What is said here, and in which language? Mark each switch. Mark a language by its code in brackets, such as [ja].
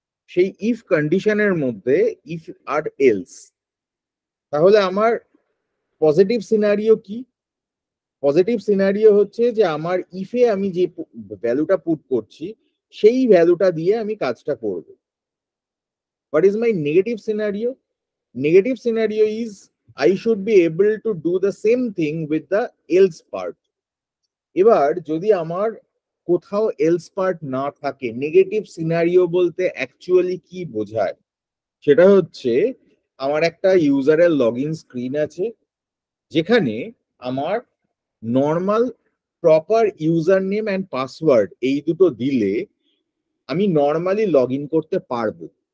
[bn] সেই ইফ কন্ডিশনের মধ্যে ইফ আর এলস, তাহলে আমার পজিটিভ সিনারিও কি? পজিটিভ সিনারিও হচ্ছে যে আমার ইফে আমি যে ভ্যালুটা পুট করছি সেই ভ্যালুটা দিয়ে আমি কাজটা করব। [en] What is my negative scenario? Negative scenario is I should be able to do the same thing with the else part. [bn] এবার যদি আমার কোথাও else part না থাকে, নেগেটিভ সিনারিও বলতে অ্যাকচুয়ালি কি বোঝায় সেটা হচ্ছে আমার একটা ইউজারের লগইন স্ক্রিন আছে যেখানে আমার normal proper user name and password এই দুটো দিলে আমি নর্মালি লগ ইন করতে পারবো।